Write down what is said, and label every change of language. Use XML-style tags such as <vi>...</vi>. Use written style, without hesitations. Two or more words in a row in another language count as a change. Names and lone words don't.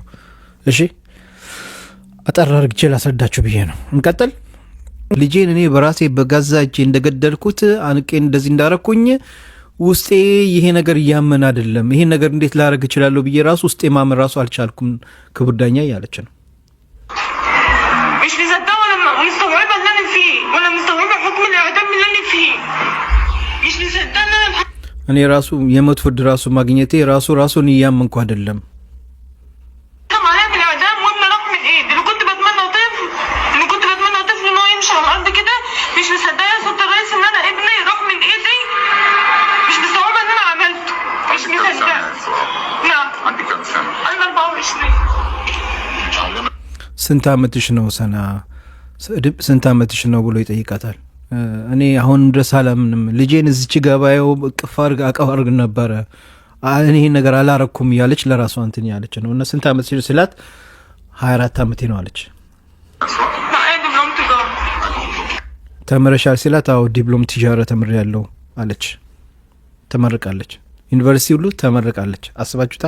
<am>እሺ አጠር አድርጌ ላስረዳችሁ ብዬ ነው። እንቀጥል። ልጄን እኔ በራሴ በጋዛ እጄ እንደገደልኩት አንቄ እንደዚህ እንዳረኩኝ ውስጤ ይሄ ነገር እያመን አይደለም። ይሄ ነገር እንዴት ላረግ እችላለሁ ብዬ ራሱ ውስጤ ማመን ራሱ አልቻልኩም ክቡር ዳኛ ያለች ነው።</am> <ar>مش مصدقه ولا مستوعبه اللي انا فيه ولا مستوعبه حكم الاعدام اللي انا فيه. مش مصدقه</ar> <am>እኔ ራሱ የሞት ፍርድ ራሱ ማግኘቴ ራሱን እያመንኩ አይደለም።</am> <ar>عليها بالاعدام وابني راح من ايدي اللي كنت بتمنى طفل ان هو يمشي على الارض كده. مش مصدقه يا ست الرئيس ان انا ابني راح من ايدي. مش مستوعبه ان انا عملته. مش مصدقه. نعم عندي كام سنه؟ انا 24.</ar> <am>ስንት ዓመትሽ ነው ሰና? ስንት ዓመትሽ ነው ብሎ ይጠይቃታል። እኔ አሁን ድረስ አላምንም። ልጄን እዚች ገባየው ቅፋር አቀዋርግ ነበረ እኔ ይሄን ነገር አላረኩም ያለች ለራሷ እንትን ያለች ነው። እና ስንት ዓመት ሲላት 24 ዓመቴ ነው አለች። ተመረሻል ሲላት አዎ ዲፕሎም ቲጃራ ተምሬያለሁ አለች። ተመርቃለች። ዩኒቨርሲቲ ሁሉ ተመርቃለች። አስባችሁታል?</am>